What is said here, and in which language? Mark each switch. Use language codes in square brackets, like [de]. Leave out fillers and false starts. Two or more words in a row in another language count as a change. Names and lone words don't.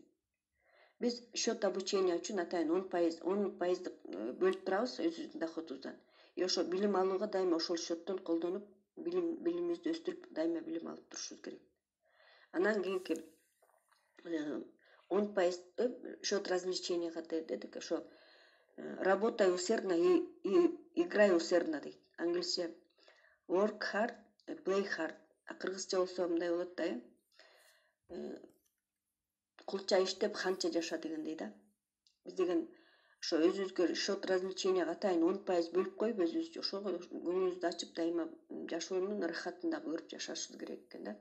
[ky] Биз [ru] счет обучения [ky] үчүн атайын 10% бөлүп турабыз өзүбүздүн доходубуздан. И ошо билим алууга дайыма ошол счеттон колдонуп, билимибизди өстүрүп, дайыма билим алып турушубуз керек. Анан кийинки 10% [ru] счет развлечения [ky] дедик, ошо [ru] работай усердно и играй усердно [ky] дейт. [en] Англисче work hard, play hard. [ky] А кыргызча болсо мындай болот да, кулча иштеп ханча жаша дегендей да. Биз деген ошо өзүбүзгө [ru] счет развлеченияга [ky] атайын 10% бөлүп коюп, өзүбүз ошого көңүлүбүздү ачып, дайыма жашоонун ырахатын да көрүп жашашыбыз керек экен да.